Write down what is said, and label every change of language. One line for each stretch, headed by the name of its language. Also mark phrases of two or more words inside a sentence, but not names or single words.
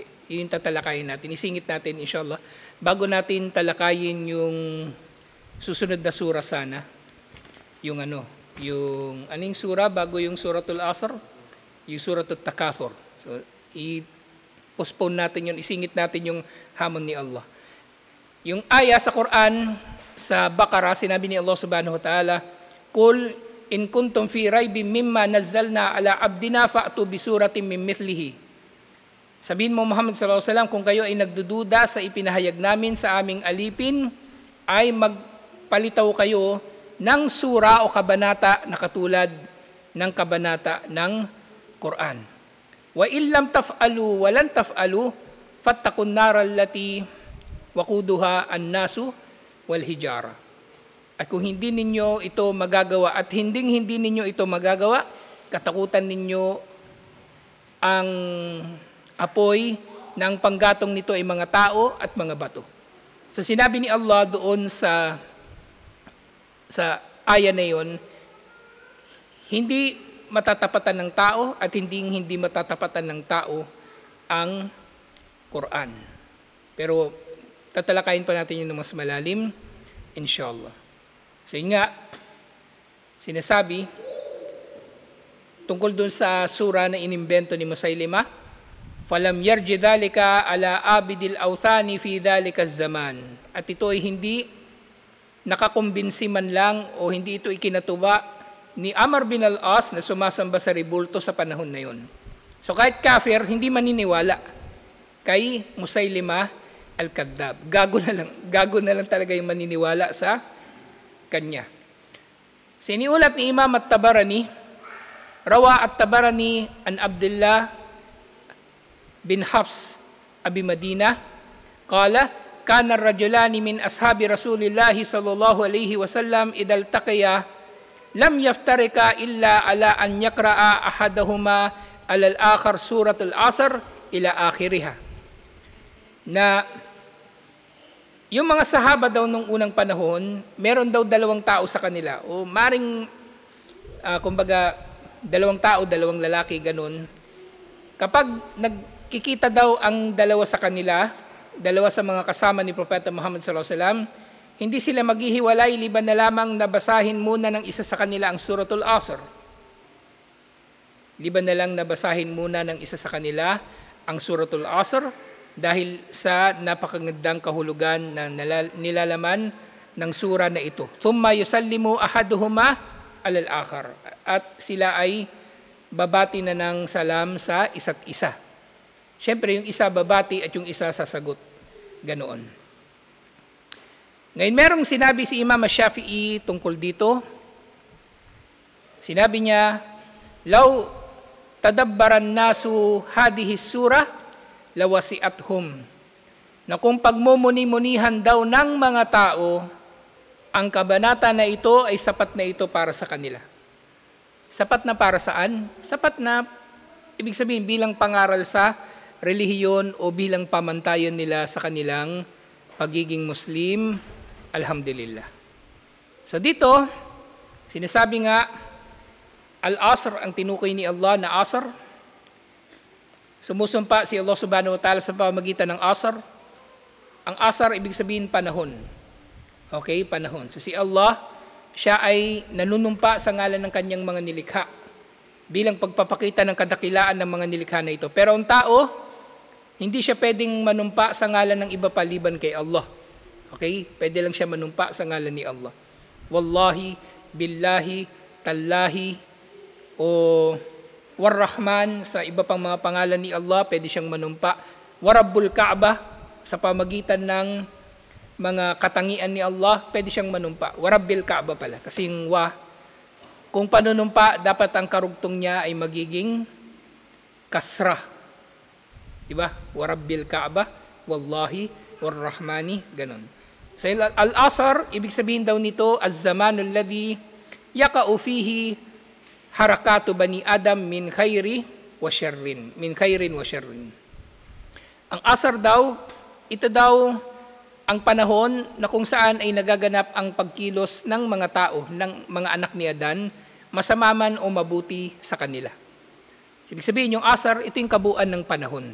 Filipino: Yun yung tatalakayin natin. Isingit natin inshallah. Bago natin talakayin yung susunod na sura sana, yung aning sura bago yung suratul Asr, yung suratul Takathur. So, i-postpone natin yun, isingit natin yung hamon ni Allah. Yung aya sa Quran, sa Baqarah, sinabi ni
Arabic: الله سبحانه وتعالى قل إن كنتم في ريب مما نزلنا على عبدنا فأتوا بسورة من مثله.
Filipino: Sabihin mo Muhammad
Arabic: صلى الله عليه وسلم,
Filipino: kung kayo ay nagdududa sa ipinahayag namin sa aming alipin, ay magpalitaw kayo ng sura o kabanata na katulad ng kabanata ng Quran.
Arabic: وإن لم تفعلوا ولن تفعلوا فاتقوا النار التي وقودها الناس والحجارة.
Filipino: At kung hindi ninyo ito magagawa at hindi ninyo ito magagawa, katakutan ninyo ang apoy ng panggatong nito ay mga tao at mga bato. So sinabi ni Allah doon sa aya na yon, hindi matatapatan ng tao at hindi matatapatan ng tao ang Quran. Pero tatalakayin pa natin yun ng mas malalim, inshallah. So yun nga, sinasabi, tungkol doon sa sura na inimbento ni Musaylimah,
Arabic: فلم يرج ذلك على عابدي الأوثان في ذلك الزمان.
Filipino: At ito ay hindi nakakumbinsi man lang o hindi ito ikinatuwa ni Amr bin al-As na sumasamba sa ribulto sa panahon na yon. So kahit kafir, hindi maniniwala kay Musaylimah al-Kadhdhab. Gago na lang talaga yung maniniwala sa kanya. Siniulat ni
Arabic: Imam at-Tabarani, روى الطبراني عن عبد الله بن حفص أبي مدينة قال كان الرجلان من أصحاب رسول الله صلى الله عليه وسلم إذا التقيا لم يفترقا إلا على أن يقرأ أحدهما على الآخر سورة العصر إلى آخرها.
Filipino: Na yung mga sahaba daw nung unang panahon, meron daw dalawang tao sa kanila o maring kumbaga dalawang tao, dalawang lalaki, ganun. Kapag nagkikita daw ang dalawa sa kanila, dalawa sa mga kasama ni Propeta Muhammad
Arabic: صلى الله عليه وسلم,
Filipino: hindi sila maghihiwalay liban na lamang nabasahin muna ng isa sa kanila ang suratul Asr. Liban na lang nabasahin muna ng isa sa kanila ang suratul Asr dahil sa napakagandang kahulugan na nilalaman ng sura na ito.
Arabic: ثم يسلم أحدهما على الآخر.
Filipino: At sila ay babati na ng salam sa isa't isa. Siyempre, yung isa babati at yung isa sasagot. Ganoon. Ngayon, merong sinabi si Imam Shafi'i tungkol dito. Sinabi niya,
Arabic: لو تدبر الناس هذه السورة لوسعتهم.
Filipino: Na kung pagmumuni-munihan daw ng mga tao, ang kabanata na ito ay sapat na ito para sa kanila. Sapat na para saan? Sapat na, ibig sabihin, bilang pangaral sa relihiyon o bilang pamantayan nila sa kanilang pagiging Muslim, alhamdulillah. So dito, sinasabi nga, al-Asr, ang tinukoy ni Allah na Asr, sumusumpa si Allah
Arabic: سبحانه وتعالى
Filipino: sa pamamagitan ng Asr. Ang Asr, ibig sabihin panahon. Okay, panahon. So si Allah, siya ay nanunumpa sa ngalan ng kanyang mga nilikha bilang pagpapakita ng kadakilaan ng mga nilikha na ito. Pero ang tao, hindi siya pwedeng manumpa sa ngalan ng iba paliban kay Allah. Okay? Pwede lang siya manumpa sa ngalan ni Allah.
Arabic: والله بالله تالله, o War-Rahman,
Filipino: sa iba pang mga pangalan ni Allah, pwede siyang manumpa.
Arabic: ورب الكعبة,
Filipino: sa pamagitan ng mga katangian ni Allah, pwede siyang manumpa.
Arabic: ورب الكعبة
Filipino: pala, kasi yung kung panunumpa, dapat ang karugtong niya ay magiging kasra. Diba?
Arabic: ورب الكعبة والله والرحمن, ganun.
Filipino: So, al-Asr, ibig sabihin daw nito,
Arabic: الزمان الذي يقع فيه حركة بني آدم من خير وشر.
Filipino: Ang asar daw, ito daw ang panahon na kung saan ay nagaganap ang pagkilos ng mga tao, ng mga anak ni Adan, masama man o mabuti sa kanila. Ibig sabihin, yung asar, ito yung kabuuan ng panahon.